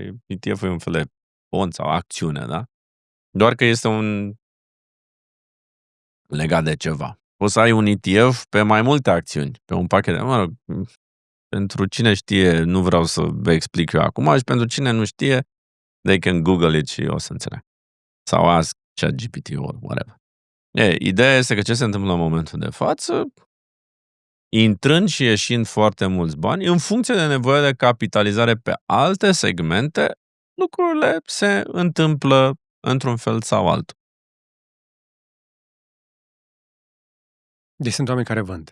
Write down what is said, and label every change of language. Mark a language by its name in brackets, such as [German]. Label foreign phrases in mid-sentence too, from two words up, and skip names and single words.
[Romanian] ETF-ul e un fel de fond sau acțiune, da? Doar că este un legat de ceva. Poți să ai un ETF pe mai multe acțiuni, pe un pachet de... pentru cine știe, nu vreau să vă explic eu acum, și pentru cine nu știe, [English] they can Google it [Romanian] și o să înțeleg. [English] Sau ask ChatGPT or whatever. [Romanian] Ideea este că ce se întâmplă în momentul de față, intrând și ieșind foarte mulți bani, în funcție de nevoie de capitalizare pe alte segmente, lucrurile se întâmplă într-un fel sau altul. Deci sunt oameni care vând.